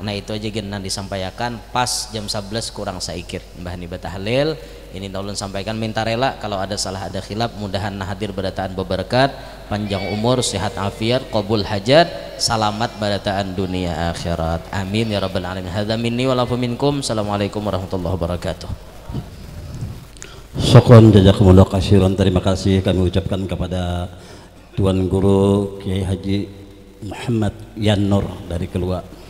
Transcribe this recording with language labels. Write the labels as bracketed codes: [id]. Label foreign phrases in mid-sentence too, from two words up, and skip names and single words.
[bjn] Nah itu aja genang disampaikan pas jam 11 kurang saikit Mbah Nibat tahlil ini ulun sampaikan minta rela kalau ada salah ada khilaf mudahan hadir barataan berberkat panjang umur sehat afiat qabul hajat salamat barataan dunia akhirat [ar] آمين يا رب العالمين. هذا مني ولكم منكم. السلام عليكم ورحمة الله وبركاته. شكرا جزاكم الله خيرا. [id] Terima kasih kami ucapkan kepada Tuan Guru Kiai Haji Muhammad Yan Nur dari Kelua.